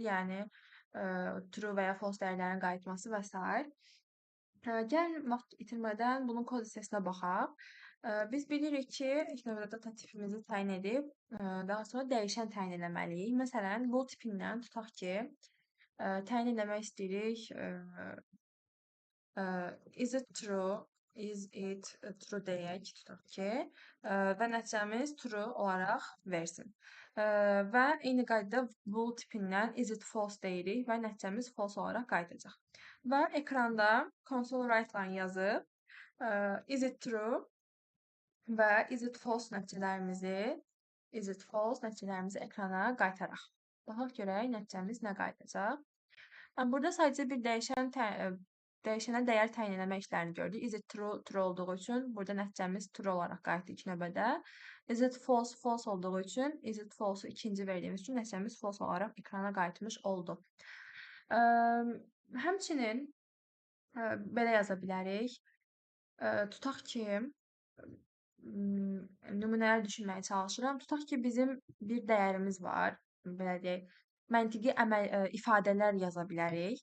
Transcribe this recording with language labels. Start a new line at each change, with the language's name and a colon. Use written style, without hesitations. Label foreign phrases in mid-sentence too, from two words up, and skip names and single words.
Azerbaijani: Yəni true və ya false dəyərlərin qayıtması və s. Gəlin vaxt itirmədən bunun kod hissəsinə baxaq. Biz bilirik ki, ilk növbədə data tipimizi təyin edib, daha sonra dəyişən təyin etməliyik. Məsələn, bool tipindən tutaq ki, təyin etmək istəyirik
English: is it true, is it true
Azerbaijani: deyək, tutaq ki, və nəticəmiz true olaraq versin. Və eyni qaydada bool tipindən
English: is it false
Azerbaijani: deyirik və nəticəmiz false olaraq qayıdacaq. Və ekranda
English: console write line
Azerbaijani: yazıb,
English: is it true
Azerbaijani: və
English: is it false
Azerbaijani: nəticələrimizi ekrana qaytaraq. Baxaq görək nəticəmiz nə qayıdacaq. Burada sadəcə bir dəyişənə dəyər təyin etmə işlərini gördük.
English: Is it true,
Azerbaijani: true olduğu üçün burada nəticəmiz true olaraq qayıtdı ilk növbədə.
English: Is it false,
Azerbaijani: false olduğu üçün,
English: is it false-
Azerbaijani: u ikinci verdiyimiz üçün nəticəmiz false olaraq ekrana qayıtmış oldu. Həmçinin belə yaza bilərik. Tutaq ki, nümunələr düşünməyə çalışıram. Tutaq ki, bizim bir dəyərimiz var. Belə deyək, məntiqi ifadələr yaza bilərik.